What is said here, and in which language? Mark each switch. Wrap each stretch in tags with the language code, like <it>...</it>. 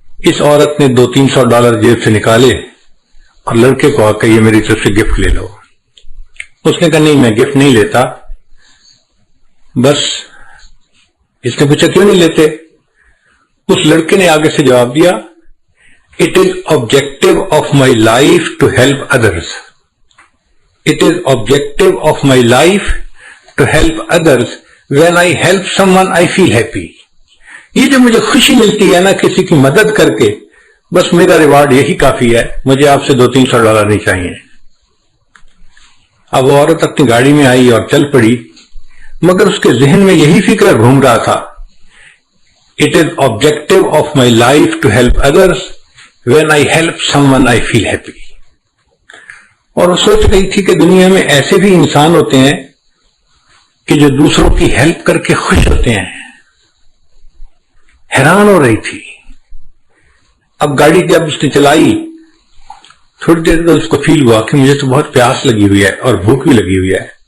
<ur>اس عورت نے $200-300 جیب سے نکالے اور لڑکے کو آ کے یہ میری طرف سے گفٹ لے لو. اس نے کہا نہیں میں گفٹ نہیں لیتا. بس اس نے پوچھا کیوں نہیں لیتے؟ اس لڑکے نے آگے سے جواب دیا</ur> <en>It is objective of my life to help others. It is objective of my life to help others. When I help someone, I feel happy.</en> <ur>یہ جو مجھے خوشی ملتی ہے نا کسی کی مدد کر کے، بس میرا ریوارڈ یہی کافی ہے، مجھے آپ سے $200-300 نہیں چاہیے. اب وہ عورت اپنی گاڑی میں آئی اور چل پڑی، مگر اس کے ذہن میں یہی فکر گھوم رہا تھا</ur> <en>It is objective of my life to help others. When I help someone, I feel happy.</en> <ur>اور وہ سوچ رہی تھی کہ دنیا میں ایسے بھی انسان ہوتے ہیں کہ جو دوسروں کی ہیلپ کر کے خوش ہوتے ہیں. حیران ہو رہی تھی. اب گاڑی جب اس نے چلائی تھوڑی دیر بعد اس کو فیل ہوا کہ مجھے تو بہت پیاس لگی ہوئی ہے اور بھوک بھی لگی ہوئی ہے.</ur>